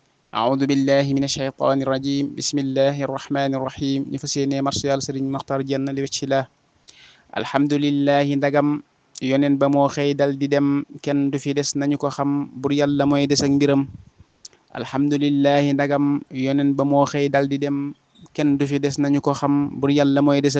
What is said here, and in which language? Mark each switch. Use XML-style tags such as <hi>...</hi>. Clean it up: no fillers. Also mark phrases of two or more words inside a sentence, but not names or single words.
<ar>أعوذ بالله من الشيطان الرجيم بسم الله الرحمن الرحيم</ar> <wo>ñu fas yéene marsiyaal Sëriñ Maxtaar Jenn li wecci la alhamdulillahi ndagam yonen ba moo xëy dal di dem kenn du fi des nañu ko xam bur yàlla mooy des ak mbiram alhamdulillahi ndagam yonen ba moo xëy dal di dem kenn du fi des nañu ko xam bur yàlla mooy des ak</wo>